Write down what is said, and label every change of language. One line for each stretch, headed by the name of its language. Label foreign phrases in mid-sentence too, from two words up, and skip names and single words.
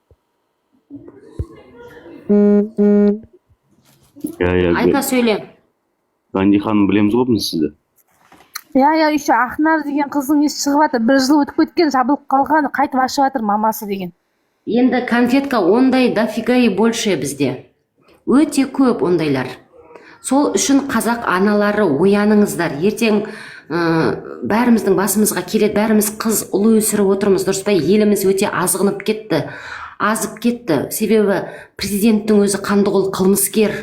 Kazakh: Айта сөйле. Ганди ханым, білеміз ғой біз сізді. Еще Ақнар деген қыздың есі шығып жатыр. 1 жыл өтіп кеткен, жабылып қалған, қайтып ашып жатыр мамасы деген. Енді конфетка ондай
Russian: дофига и больше
Kazakh: бізде. Өте көп ондайлар. Сол үшін қазақ аналары ояныңыздар. Ертең бәріміздің басымызға келеді, бәріміз қыз ұлы өсіріп отырмыз, дұрыс па? Еліміз өте азғынып кетті, азып кетті. Себебі президенттің өзі қандықол қылмыскер.